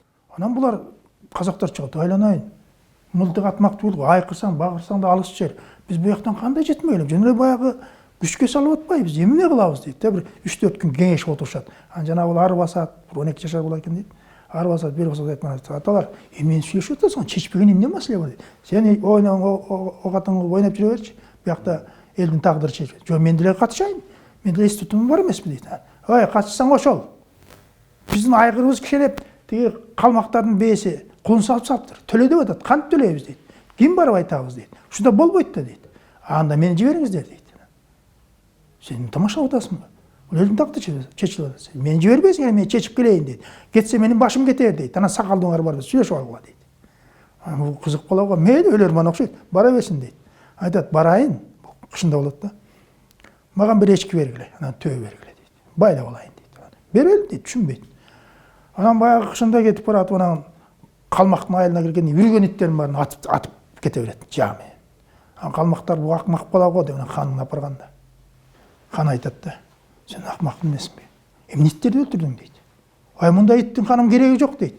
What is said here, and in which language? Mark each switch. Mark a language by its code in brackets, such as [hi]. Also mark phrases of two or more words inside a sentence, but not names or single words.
[ky] Анан булар казактар чыгат, айланайын. Мылтык атмак түгүл, айкырсаң, багырсаң да алыс жер. Биз бу жактан кандай жетмейлим? Жөн эле баягы күчкө салып атпайбыз, эмне кылабыз дейт. Бир 3-4 күн кеңешип отурушат. Анан жана бул ары басат, 12 жашар бола экен дейт. Ары басат, бир басат айтман. Аталар, эмнени сүйлөшүп атасың? Чечпеген эмне маселе бар дейт. Сен ойнап ойнап жүрө берчи. Биякта элдин тагдыры чечилет. Жок, мен деле катышайын. Менде институтум бар эмеспи дейт. Ой, катышсаң ошол. Биздин айгырыбыз кишенеп, тиги калмактардын бээси кулун салыптыр. Төлө деп атат. Кантип төлөйбүз дейт. Ким барып айтабыз дейт. Ушунда болбойт да дейт. Анда мени жибериңиздер дейт. Сен тамашалап атасыңбы? Бул элдин тагдыры чечилип атат. Мени жибербейсиң, мен чечип келейин дейт. Кетсе менин башым кетер дейт. Анан сакалдыңар бар, сүйлөшүп алгыла дейт. Бул кызык болобу? Мейли, өлөрман окшойт. Бара берсин дейт. Айтат, барайын. Кышында болот да. [kk] Маған бір ешкі бергіле, анан төбе бергіле дейді. Байлап алайын дейді. Берелім дейді, түшінбейді. [ky] Анан баягы кышында кетип баратып, анан калмактын айылына киргенде үргөн иттерин баарын атып кете берет, жами. Анан калмактар бу акмак бала го деп ханын апарганда. Хан айтат да, сен акмак эмесиңби? Эмне иттерди өлтүрдүң дейт. Ай, мындай иттин ханым кереги жок дейт.